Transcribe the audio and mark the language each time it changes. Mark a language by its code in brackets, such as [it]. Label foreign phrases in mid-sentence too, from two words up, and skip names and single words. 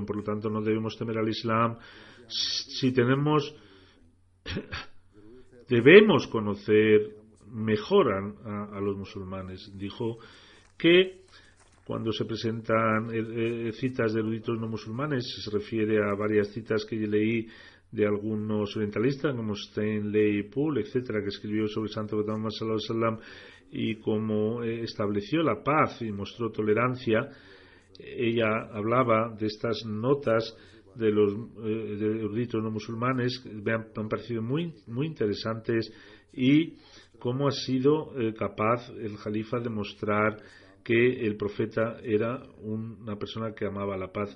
[es] Por lo tanto, no debemos temer al Islam. Si tenemos, debemos conocer mejor a los musulmanes. Dijo que cuando se presentan citas de eruditos no musulmanes, se refiere a varias citas que yo leí de algunos orientalistas como Stanley Poole, etcétera, que escribió sobre el Santo Muhammad [ar] صلى الله عليه وسلم [es] y cómo estableció la paz y mostró tolerancia. Ella hablaba de estas notas de los de eruditos no musulmanes que me han parecido muy interesantes, y cómo ha sido capaz el Jalifa de mostrar que el profeta era una persona que amaba la paz.